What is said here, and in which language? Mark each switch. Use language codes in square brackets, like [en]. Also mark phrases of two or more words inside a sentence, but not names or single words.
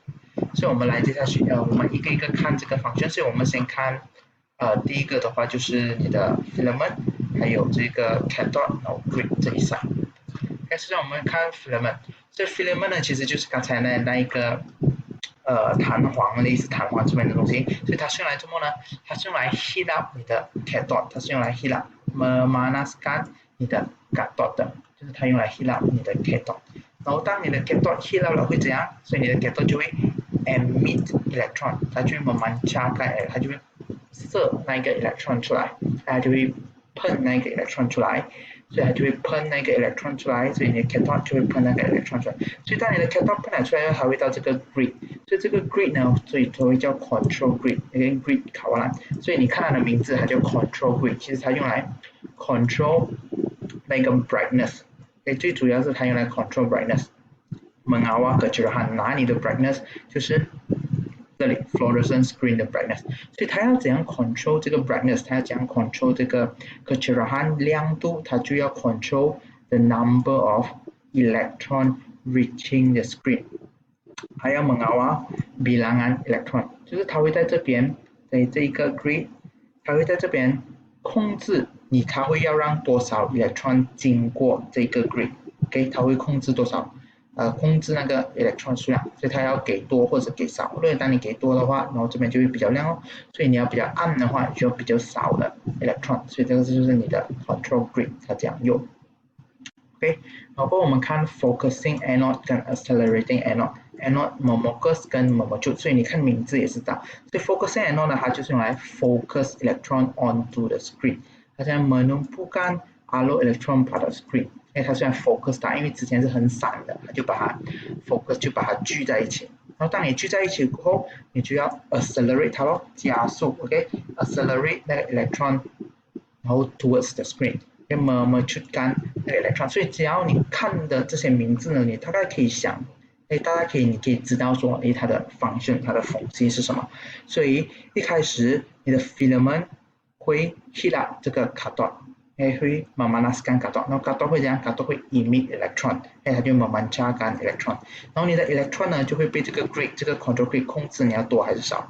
[zh] 所以我们来接下去我们一个一个看这个function，所以我们先看第一个的话就是你的 filament， 还有这个 cathode， 然后 grid 这一 side。首先我们看 filament， 这 filament 呢其实就是刚才那一个弹簧，类似弹簧这边的东西，所以它是用来做么呢？它是用来 [en] heat up [zh] 你的 cathode， 它是用来 [en] heat up [zh] memanaskan 你的 cathode 的，就是它用来 [en] heat up [zh] 你的 cathode。然后当你的 cathode [en] heat up [zh] 了会怎样？所以你的 cathode 就会 [en] emit electron， [zh] 它就会慢慢加盖，它就会射那个 electron 出来，它就会喷那个 electron 出来。所以它就会喷那个 electron 出来，所以你的 cathode 就会喷那个 electron 出来。所以当你的 cathode 喷了出来，它会到这个 grid， 所以这个 grid 呢，所以它会叫 control grid， 那个 grid 考完了，所以你看它的名字，它叫 [en] control grid， [zh] 其实它用来 control 那个 brightness， 最主要是它用来 [en] control brightness。 [ms] mengawal kecerahan， [zh] 哪里的 brightness 就是这里 [en] fluorescent screen [zh] 的 brightness， 所以它要怎样 control 这个 brightness， 它要怎样 control 这个 kecerahan 亮度，它就要 [en] control the number of electron reaching the screen， [ms] 还要 mengawal bilangan electron， [zh] 就是它会在这边，在这一个 grid， 它会在这边控制你，它会要让多少 electron 经过这个 grid， 它会控制多少。控制那个 electron 数量，所以它要给多或者给少。如果当你给多的话，然后这边就会比较亮哦。所以你要比较暗的话，就要比较少的 electron。所以这个就是你的 [en] control grid， [zh] 它这样用。OK， 然后我们看 [en] focusing anode [zh] 跟 [en] accelerating anode， [zh] anode memocus 跟 memotube， 所以你看名字也知道。所以 [en] focusing anode [zh] 呢，它就是用来 [en] focus electron onto the screen， [zh] 它这样 [ms] menumpukan alur electron pada screen。 [zh] 因为它虽然 focus 它，因为之前是很散的，它就把它 focus 就把它聚在一起。然后当你聚在一起过后，你就要 accelerate 它咯，加速 ，OK，accelerate 那个 electron， 然后 [en] towards the screen， [zh] memotube 那个 electron。所以只要你看的这些名字呢，你大概可以想，你可以知道说，它的 function， 它的缝隙是什么。所以一开始你的 filament 会 [en] heat up [zh] 这个 cathode。会慢慢scan cathode， 然后 cathode 会怎样 ？cathode 会 [en] emit electron， [zh] 它就慢慢加干 electron， 然后你的 electron 呢就会被这个 grid 这个 [en] control grid [zh] 控制你要多还是少。